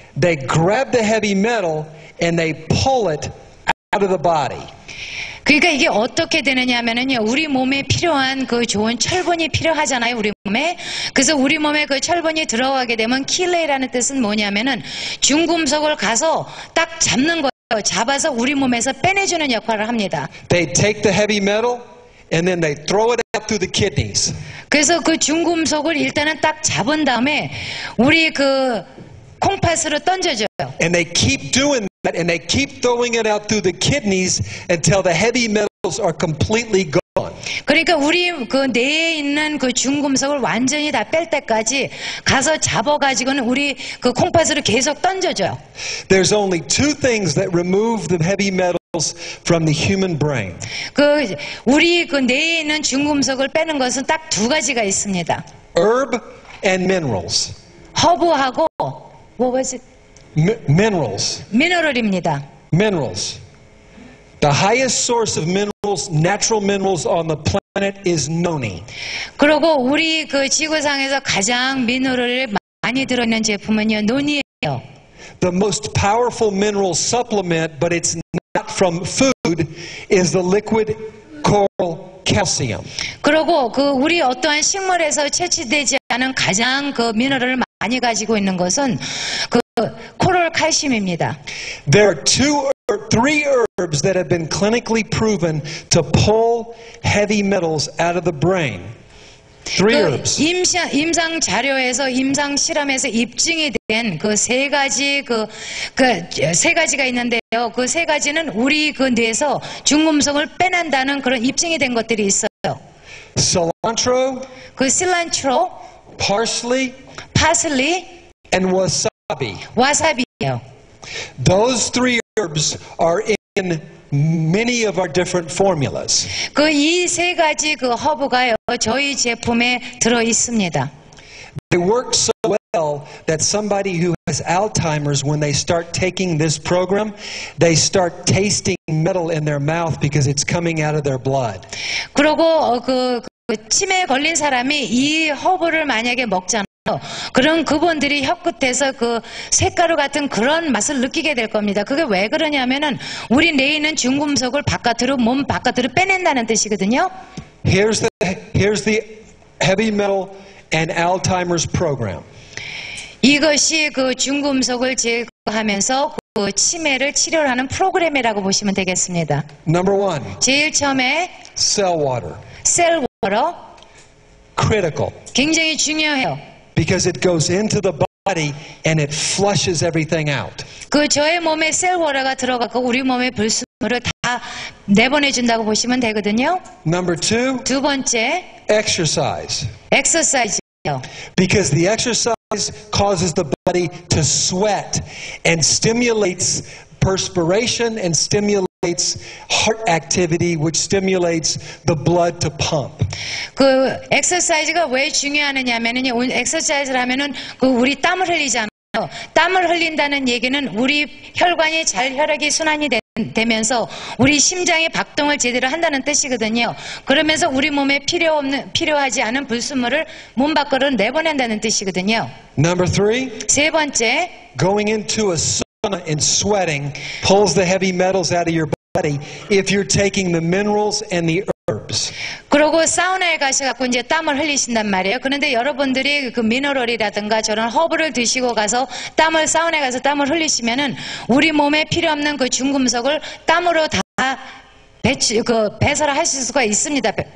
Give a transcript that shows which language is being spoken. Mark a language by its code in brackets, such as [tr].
[en] They grab the heavy metal and they pull it out of the body. [ko] 그러니까 이게 어떻게 되느냐 하면은요, 우리 몸에 필요한 그 좋은 철분이 필요하잖아요, 우리 몸에. 그래서 우리 몸에 그 철분이 들어가게 되면 킬레이라는 뜻은 뭐냐면은 중금속을 가서 딱 잡는 거예요. 잡아서 우리 몸에서 빼내주는 역할을 합니다. [en] They take the heavy metal and then they throw it out through the kidneys. [ko] 그래서 그 중금속을 일단은 딱 잡은 다음에 우리 그 콩팥으로 던져줘요. [en] And they keep doing that and they keep throwing it out through the kidneys until the heavy metals are completely gone. [ko] 그러니까 우리 그 뇌에 있는 그 중금속을 완전히 다 뺄 때까지 가서 잡아가지고는 우리 그 콩팥으로 계속 던져줘요. [en] There's only two things that remove the heavy metals from the human brain. [ko] 그 우리 그 뇌에 있는 중금속을 빼는 것은 딱 두 가지가 있습니다. [en] Herb and minerals. [ko] 허브하고 [en] what was it? Minerals. [ko] 미네랄입니다. [en] Minerals. The highest source of minerals, natural minerals on the planet is noni. [ko] 그리고 우리 그 지구상에서 가장 미네랄이 많이 들어있는 제품은요, 논이에요. [en] The most powerful mineral supplement, but it's not from food, is the liquid coral calcium. [ko] 그리고 그 우리 어떠한 식물에서 채취되지 않은 가장 그 미네랄을 많이 가지고 있는 것은 그 코랄 칼슘입니다. [en] There are three herbs that have been clinically proven to pull heavy metals out of the brain. Three herbs. [ko] 임상 자료에서 임상 실험에서 입증이 된 그 세 가지 세 가지가 있는데요. 그 세 가지는 우리 그 뇌에서 중금속을 빼낸다는 그런 입증이 된 것들이 있어요. [en] Cilantro, [ko] 그 실란트로, [en] parsley, [ko] 파슬리, [en] and wasabi. [ko] 와사비예요. [en] Those three herbs are in many of our different formulas. [ko] 그 이 세 가지 그 허브가요, 저희 제품에 들어 있습니다. [en] They work so well that somebody who has Alzheimer's, when they start taking this program, they start tasting metal in their mouth because it's coming out of their blood. [ko] 그리고 그 치매에 걸린 사람이 이 허브를 만약에 먹잖아요. 그럼 그분들이 혀끝에서 그 쇳가루 같은 그런 맛을 느끼게 될 겁니다. 그게 왜 그러냐면은 우리 뇌에 있는 중금속을 바깥으로 몸 바깥으로 빼낸다는 뜻이거든요. [en] Here's the heavy metal and Alzheimer's program. [ko] 이것이 그 중금속을 제거하면서 그 치매를 치료하는 프로그램이라고 보시면 되겠습니다. [en] Number one, [ko] 제일 처음에 [en] cell water. [ko] 셀 워터 [en] Critical. [ko] 굉장히 중요해요. [en] Because it goes into the body and it flushes everything out. [ko] 그 저의 몸에 셀 워터가 들어가고 우리 몸의 불순물을 다 내보내준다고 보시면 되거든요. [en] Number two, [ko] 두 번째, [en] exercise. [ko] 엑서사이즈예요. [en] Because the exercise causes the body to sweat and stimulates perspiration and stimulates stimulates heart activity, which stimulates the blood to pump. [ko] 그 엑서사이즈가 왜 중요하느냐면은 엑서사이즈를 하면은 그 우리 땀을 흘리잖아요. 땀을 흘린다는 얘기는 우리 혈관이 잘 혈액이 순환이 되면서 우리 심장의 박동을 제대로 한다는 뜻이거든요. 그러면서 우리 몸에 필요하지 않은 불순물을 몸 밖으로 내보낸다는 뜻이거든요. [en] Number 3, [ko] 세 번째, [en] going into a sauna and sweating pulls the heavy metals out of your body if you're taking the minerals and the herbs. [ko] 그리고 사우나에 가셔갖고 이제 땀을 흘리신단 말이에요. 그런데 여러분들이 그 미너럴이라든가 저런 허브를 드시고 가서 사우나에 가서 땀을 흘리시면은 우리 몸에 필요 없는 그 중금속을 땀으로 다 배설을 하실 수가 있습니다.